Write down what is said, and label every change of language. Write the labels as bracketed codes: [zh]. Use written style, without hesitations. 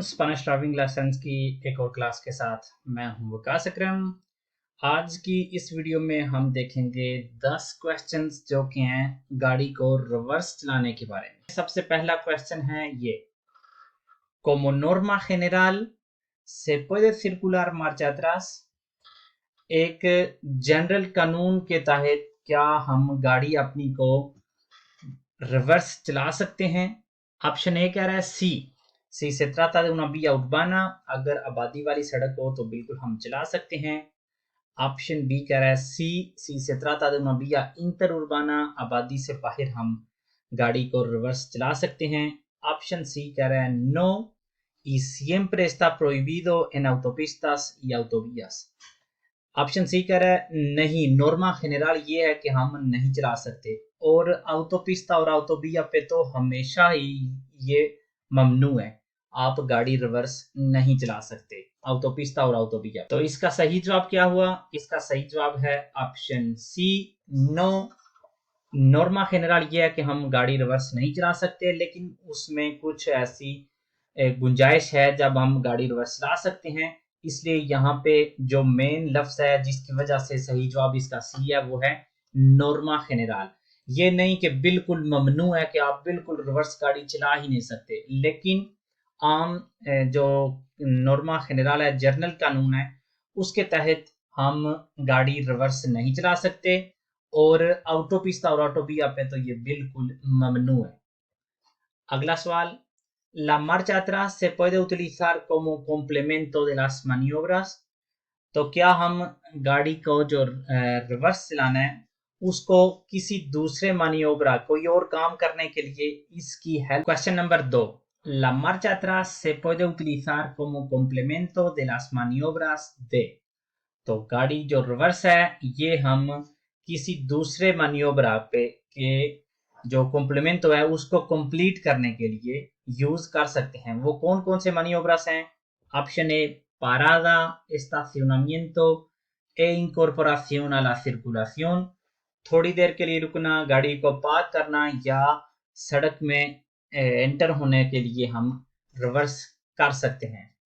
[hi] Spanish driving lessons की एक और क्लास के साथ मैं हूं वकास अकरम। आज की इस वीडियो में हम देखेंगे 10 क्वेश्चंस जो कि हैं गाड़ी को रिवर्स चलाने के बारे में। सबसे पहला क्वेश्चन है ये: [es] como norma general se puede circular marcha atrás? [hi] एक जनरल कानून के तहत क्या हम गाड़ी अपनी को रिवर्स चला सकते हैं? ऑप्शन ए कह रहा है सी [es] se trata de una vía urbana, [hi] अगर आबादी वाली सड़क हो तो बिल्कुल हम चला सकते हैं। ऑप्शन बी कह रहा है सी [es] se trata de una vía interurbana, [hi] आबादी से बाहर हम गाड़ी को रिवर्स चला सकते हैं। ऑप्शन सी कह रहा है [es] नो y siempre está prohibido en autopistas y autovías। [hi] Option C कह रहा है नहीं, नॉर्मा जनरल ये है कि हम नहीं चला सकते, और ऑटोपिस्ता और ऑटोविया पे तो हमेशा ही ये ममनू है, आप गाड़ी रिवर्स नहीं चला सकते ऑटोपिस्ता और ऑटोविया। तो इसका सही जवाब क्या हुआ? इसका सही जवाब है option C, no. Norma general ये है कि हम गाड़ी रिवर्स नहीं चला सकते, लेकिन उसमें कुछ ऐसी गुंजाइश है जब हम गाड़ी रिवर्स चला सकते हैं। इसलिए यहाँ पे जो मेन लफ्ज है जिसकी वजह से सही जवाब इसका सी है वो है नॉर्मा जनरल। ये नहीं कि बिल्कुल ममनू है कि आप बिल्कुल रिवर्स गाड़ी चला ही नहीं सकते, लेकिन आम जो नॉर्मा जनरल है, जर्नल कानून है, उसके तहत हम गाड़ी रिवर्स नहीं चला सकते, और ऑटोपिस्ता और ऑटोविया पे तो ये बिल्कुल ममनू है। अगला सवाल: [es] La marcha atrás se puede utilizar como complemento de las maniobras? [hi] तो क्या हम गाड़ी को जो रिवर्स चलाना है उसको किसी दूसरे maniobra, कोई और काम करने के लिए इसकी help. Question number 2: [es] La marcha atrás se puede utilizar como complemento de las maniobras de? [hi] तो गाड़ी जो रिवर्स है ये हम किसी दूसरे maniobra पे के जो कॉम्प्लीमेंट है उसको कंप्लीट करने के लिए यूज कर सकते हैं। वो कौन कौन से maniobras हैं? Option A [es] parada, estacionamiento e incorporación a la circulación, [hi] थोड़ी देर के लिए रुकना, गाड़ी को पार्क करना, या सड़क में एंटर होने के लिए हम रिवर्स कर सकते हैं।